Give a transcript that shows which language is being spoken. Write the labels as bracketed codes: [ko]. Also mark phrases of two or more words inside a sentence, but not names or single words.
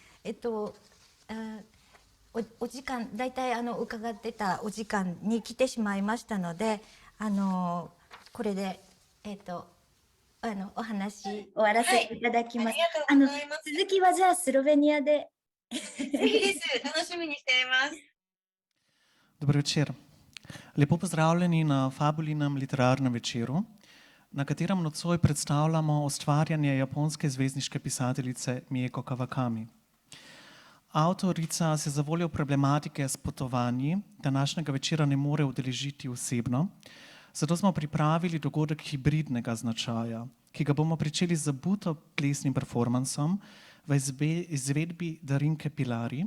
[ja] お時間、だいたい伺ってたお時間に来てしまいましたので、これでお話終わらせていただきます。ありがとうございます。続きはじゃあスロベニアで。ぜひです。楽しみにしています。 [sl] Dober večer. Lepo pozdravljeni na Fabulinem literarnem večeru, na katerem nocoj predstavljamo ustvarjanje japonske zvezdniške pisateljice Mieko Kawakami. Avtorica se zavoljo problematike s potovanji današnjega večera ne more udeležiti osebno, zato smo pripravili dogodek hibridnega značaja, ki ga bomo pričeli z buto plesnim performansom v izvedbi Darinke Pilari.